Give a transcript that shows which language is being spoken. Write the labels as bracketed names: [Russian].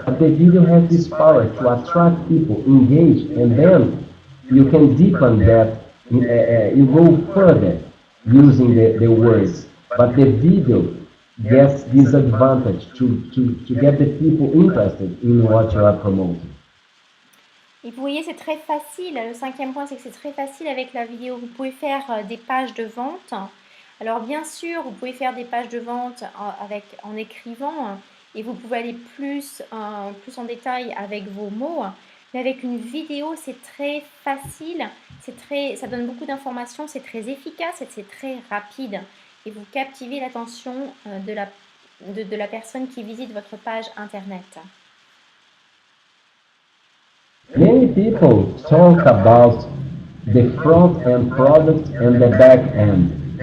[English] But the video has this power to attract people, engage, and then you can deepen that. You go further using the words. But the video gets this advantage to get the people interested in what you are promoting. [French] Et vous voyez, c'est très facile. Le cinquième point, c'est que c'est très facile avec la vidéo. Vous pouvez faire des pages de vente. Alors bien sûr, vous pouvez faire des pages de vente en écrivant et vous pouvez aller plus en détail avec vos mots. Mais avec une vidéo, c'est très facile. Ça donne beaucoup d'informations, c'est très efficace et c'est très rapide. Et vous captivez l'attention de la personne qui visite votre page Internet. [English] Many people talk about the front end product and the back end.